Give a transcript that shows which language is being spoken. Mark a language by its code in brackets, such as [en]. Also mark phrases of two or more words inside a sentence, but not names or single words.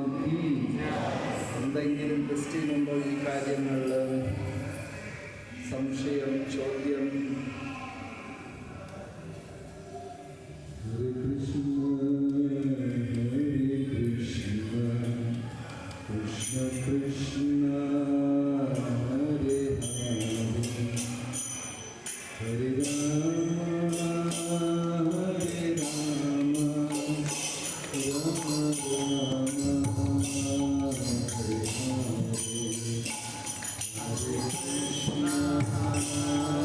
[ml] എന്തെങ്കിലും ക്വസ്റ്റ്യൻ ഉണ്ടോ ഈ കാര്യങ്ങളിൽ? സംശയം, ചോദ്യം? [sa] ഹരേ കൃഷ്ണ കൃഷ്ണ കൃഷ്ണ ഹരേ ഹരേ, ഹരേ രാമ ഹരേ രാമ, രാമ രാമ ഹരേ ഹരേ, ഹരേ കൃഷ്ണ